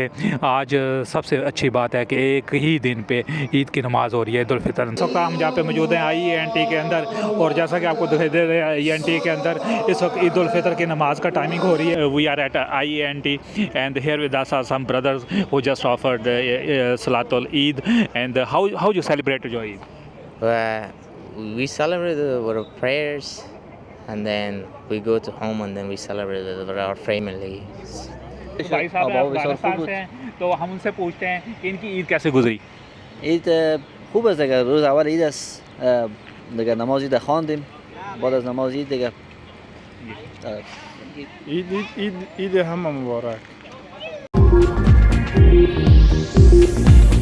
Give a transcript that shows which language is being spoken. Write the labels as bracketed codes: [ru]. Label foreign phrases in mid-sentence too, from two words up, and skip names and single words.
[hi] आज सबसे अच्छी बात है कि एक ही दिन पे ईद की नमाज़ हो रही है, [ar] عيد الفطر. [hi] इस वक्त हम जहाँ पे मौजूद हैं IANT के अंदर और जैसा कि आपको दिखाई दे रहा है IANT के अंदर इस वक्त [ar] عيد الفطر [hi] की नमाज़ का टाइमिंग हो रही है। [en] We are at IANT and here with us are some brothers who just offered [ar] salatul Eid [en] and how you celebrate your Eid? We celebrate it with our prayers, and then we go to home, and then we celebrate it with our family. [hi] भाई साहब अफगानिस्तान से हैं तो हम उनसे पूछते हैं कि इनकी ईद कैसे गुजरी। [fa] عید خوب است دیگه. روز اول عید است دیگه، نماز عید خواندیم، بعد از نماز عید دیگه عید همه مبارک.